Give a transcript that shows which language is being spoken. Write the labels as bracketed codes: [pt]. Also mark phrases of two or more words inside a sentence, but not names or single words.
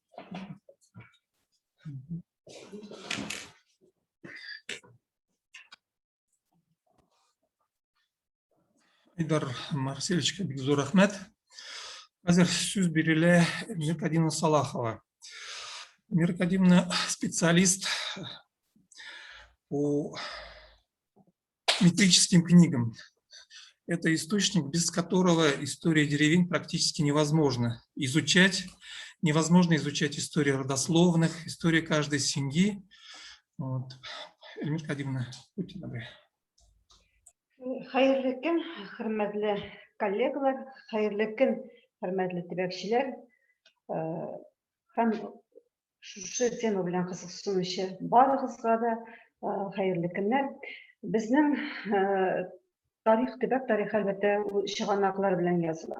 [tt] Айдар Марселевичке бик зур рәхмәт. Хәзер сүз бирелә Эльмира Кадимовна Салахова. [ru] Эльмира Кадимовна специалист по метрическим книгам. Это источник, без которого история деревень практически невозможно изучать. Невозможно изучать историю родословных, историю каждой семьи. Вот. Эльмира Кадимовна, будьте добры. [tt] Хәерле көн, хөрмәтле коллегалар, хәерле көн, хөрмәтле төбәкчеләр. Һәм шушы тема белән кызыксынучы барыгызга да хәерле көннәр. Безнең тарих, төбәк тарихы әлбәттә чыганаклар белән языла.